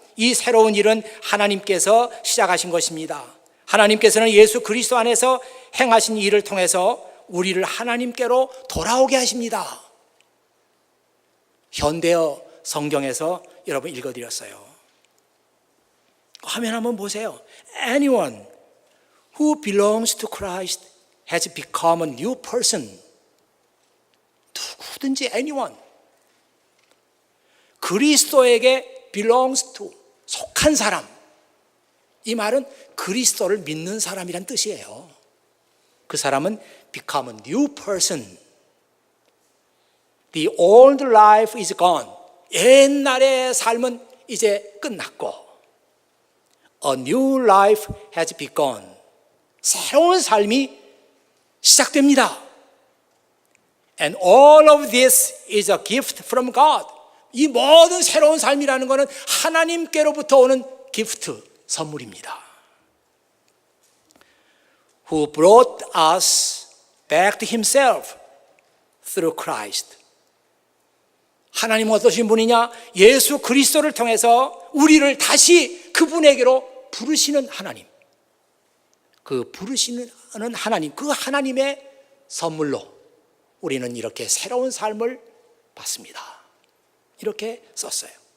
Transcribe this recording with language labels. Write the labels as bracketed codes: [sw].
[ko] 이 새로운 일은 하나님께서 시작하신 것입니다. 하나님께서는 예수 그리스도 안에서 행하신 일을 통해서 우리를 하나님께로 돌아오게 하십니다. 현대어 성경에서 여러분 읽어드렸어요. 화면 한번 보세요. [en] Anyone who belongs to Christ has become a new person. [ko] 누구든지 anyone. 그리스도에게 [en] belongs to, [ko] 속한 사람. 이 말은 그리스도를 믿는 사람이란 뜻이에요. 그 사람은 [en] become a new person. The old life is gone. [ko] 옛날의 삶은 이제 끝났고 [en] A new life has begun. [ko] 새로운 삶이 시작됩니다. [en] And all of this is a gift from God. [ko] 이 모든 새로운 삶이라는 것은 하나님께로부터 오는 기프트, 선물입니다. [en] Who brought us back to himself through Christ. [ko] 하나님은 어떠신 분이냐? 예수 그리스도를 통해서 우리를 다시 그분에게로 부르시는 하나님. 그 부르시는 하나님, 그 하나님의 선물로 우리는 이렇게 새로운 삶을 받습니다. 이렇게 썼어요.